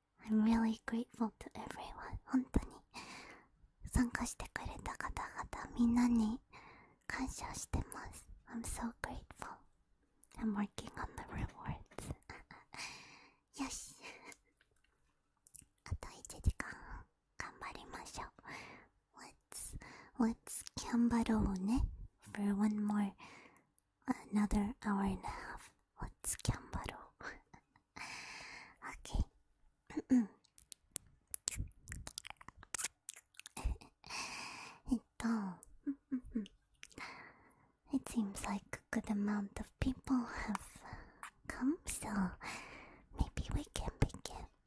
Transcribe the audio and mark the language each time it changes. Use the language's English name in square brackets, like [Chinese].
[English] I'm really grateful to everyone. [Japanese] 本当に参加してくれた方々みんなに感謝してます。 [English] I'm so grateful. I'm working on the rewards. [Japanese] よし。あと1時間頑張りましょう。 [English] Let's [Japanese] 頑張ろうね。 [English] For one more, another hour and a half. Let's [Japanese] 頑張ろう。 [English] Okay. It seems like a good amount of people have come, so maybe we can begin.